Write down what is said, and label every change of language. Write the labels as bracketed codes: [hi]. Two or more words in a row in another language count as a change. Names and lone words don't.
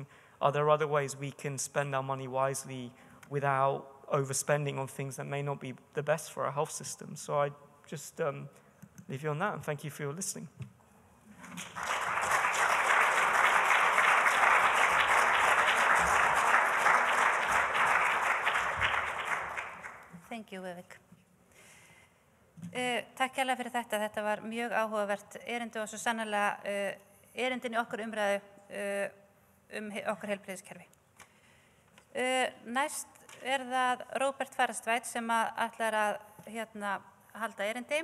[en] Are there other ways we can spend our money wisely without overspending on things that may not be the best for our health system? So I just leave you on that, and thank you for your listening. Thank you, Vivek. [is] Takk hérlega fyrir þetta. Þetta var mjög áhugavert erindi og svo sannarlega erindin í okkur umræðu okkar heilbrigðiskerfi. Næst það Róbert Farestveit sem ætlar að halda erindi.